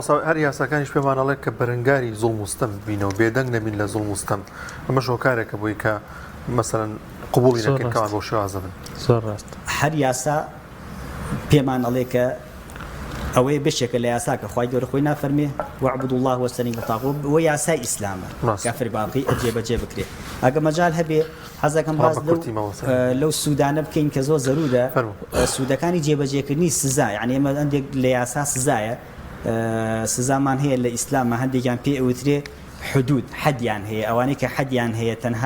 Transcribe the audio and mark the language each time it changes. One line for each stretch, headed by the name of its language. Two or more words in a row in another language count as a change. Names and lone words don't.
Central Kurdish: هەر یاساکانیش پێمانەڵێت کە بەرەنگاری زوڵم وستەم بینەوە بێدەنگ نەبین لە زوڵم وستەم ئەمە شۆکارێکە بۆی کە مەسەرەن قبوڵی نەکەن کەوان بۆ شێوازە بن زۆر ڕاست هەر یاسا پێمان ئەڵێ کە ئەوەیە بشێکە لە یاسا کە خوای گەورە خۆی نافەرمێ
Arabic: واعبدوا الله واجتنبوا الطاغوت
Central Kurdish: و یاسای ئیسلامە کافر باقی جێبەجێ بکرێت ئەگە مەجال هەبێ حەزەکەم باز لەو سوودانە بکەین کە زۆر زەرورە سوودەکانی جێبەجێکردنی سزا یعنی ئێمە هەندێک لە یاسا سزایە سزامان هەیە لە ئیسلامە هەندێکیان پێ ئەوترێ حدود حەدیان هەیە ئەوانەی کە حەدیان هەیە تەنها